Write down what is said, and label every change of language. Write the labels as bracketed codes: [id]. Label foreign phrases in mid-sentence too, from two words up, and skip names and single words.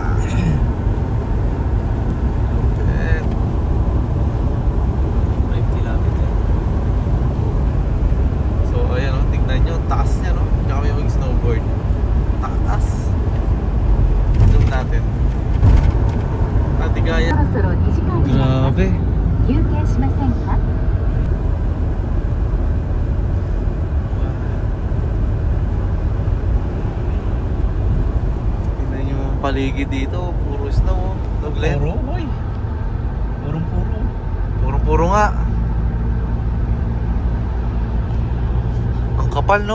[tl] Lupit. 5 kilometer. So ayan o, tignan nyo, taas niya no. Diyan kami mag-snowboard. Taas. Zoom natin. Ate Gaya. [ja] そろそろ2時間になります。 [tl] Grabe. [ja] 休憩しませんか？ [tl] Tignan nyo yung paligid dito. Puro snow. Noglet. Puro, boy. Purong-puro. Puro nga. Ang kapal no?